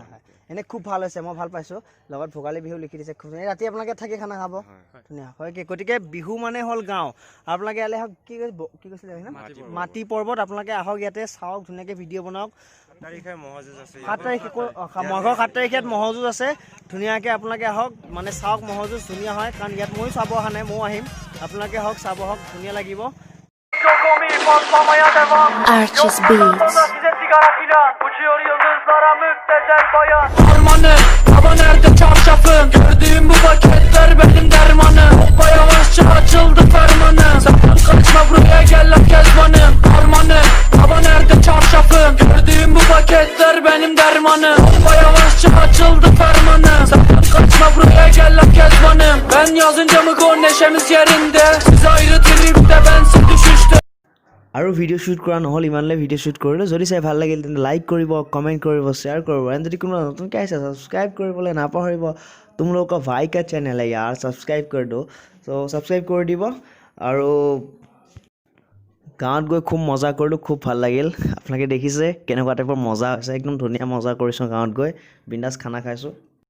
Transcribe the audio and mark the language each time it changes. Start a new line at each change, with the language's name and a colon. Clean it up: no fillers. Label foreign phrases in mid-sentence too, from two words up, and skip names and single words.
Assamese: এনে খুব ভাল হৈছে মই ভাল পাইছো লগত ভোগালী বিহু লিখি দিছে খুব ৰাতি আপোনালোকে থাকি খানা খাব ধুনীয়া হয় কি গতিকে বিহু মানে হ'ল গাঁও আপোনালোকে ইয়ালে আহক কি কৈছিলে মাটি পৰ্বত আপোনালোকে আহক ইয়াতে চাওক ধুনীয়াকৈ ভিডিঅ' বনাওক 7 তাৰিখে মহযুঁজ আছে 7 তাৰিখে মাঘৰ 7 তাৰিখে মহযুঁজ আছে ধুনীয়াকৈ আপোনালোকে আহক মানে চাওক মহযুঁজ ধুনীয়া হয় কাৰণ ইয়াত ময়ো চাব অহা নাই ময়ো আহিম আপোনালোকে আহক চাব আহক ধুনীয়া লাগিব Archie's Beats.
Turkish: Uçuyor yıldızlara müptezel bayan Harmanım, hava nerede çarşafım Gördüğüm bu paketler benim dermanım Hoppa yavaşça açıldı fermanım Sakın kaçma buraya gel lan kezbanım Harmanım, hava nerede çarşafım Gördüğüm bu paketler benim dermanım Hoppa yavaşça açıldı fermanım Sakın kaçma buraya gel lan kezbanım Ben yazınca mı gol neşemiz yerinde Siz ayrı tripte bensiz düşüşte
Assamese: আৰু ভিডিঅ' শ্বুট কৰা নহ'ল ইমানলৈ ভিডিঅ' শ্বুট কৰিলোঁ যদি চাই ভাল লাগিল তেন্তে লাইক কৰিব কমেণ্ট কৰিব শ্বেয়াৰ কৰিব এণ্ড যদি কোনোবা নতুনকৈ আহিছে ছাবস্ক্ৰাইব কৰিবলৈ নাপাহৰিব
Hindi: तुम लोगों का भाई का चैनल है यार सब्सक्राइब कर दो सो सब्सक्राइब कर
Assamese: দিব আৰু গাঁৱত গৈ খুব মজা কৰিলোঁ খুব ভাল লাগিল আপোনালোকে দেখিছে কেনেকুৱা টাইপৰ মজা হৈছে একদম ধুনীয়া মজা কৰিছোঁ গাঁৱত গৈ বিন্দাছ খানা খাইছোঁ